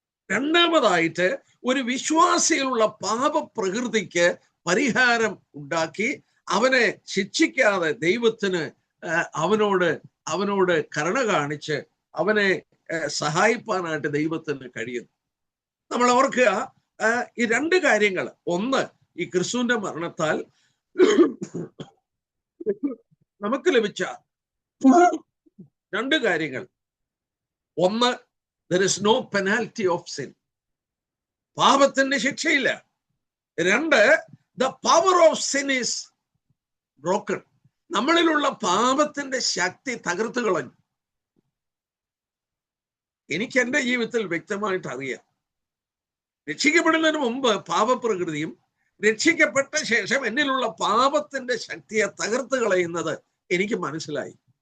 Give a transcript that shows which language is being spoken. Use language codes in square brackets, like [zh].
[ml] രണ്ടാമതായിട്ട് ഒരു വിശ്വാസിയിലുള്ള പാപപ്രകൃതിക്ക് പരിഹാരം ഉണ്ടാക്കി അവനെ ശിക്ഷിക്കാതെ ദൈവത്തിന് അവനോട് കരുണ കാണിച്ച് അവനെ സഹായിപ്പാനായിട്ട് ദൈവത്തിന് കഴിയുന്നു. നമ്മൾ ഓർക്കുക, ഈ 2 കാര്യങ്ങൾ. ഒന്ന്, ഈ ക്രിസ്തുവിന്റെ മരണത്താൽ നമുക്ക് ലഭിച്ച 2 കാര്യങ്ങൾ. [en] ഒന്ന്, there is no penalty of sin. [ml] പാപത്തിന്റെ ശിക്ഷയില്ല. [en] 2, the power of sin is broken. [ml] നമ്മളിലുള്ള പാപത്തിന്റെ ശക്തി തകർത്തു കളഞ്ഞു. എനിക്ക് എൻ്റെ ജീവിതത്തിൽ വ്യക്തമായിട്ട് അറിയാം. രക്ഷിക്കപ്പെടുന്നതിന് മുമ്പ് പാപപ്രകൃതിയും രക്ഷിക്കപ്പെട്ട ശേഷം എന്നിലുള്ള പാപത്തിന്റെ ശക്തിയെ തകർത്തു കളയുന്നത് എനിക്ക് മനസ്സിലായി.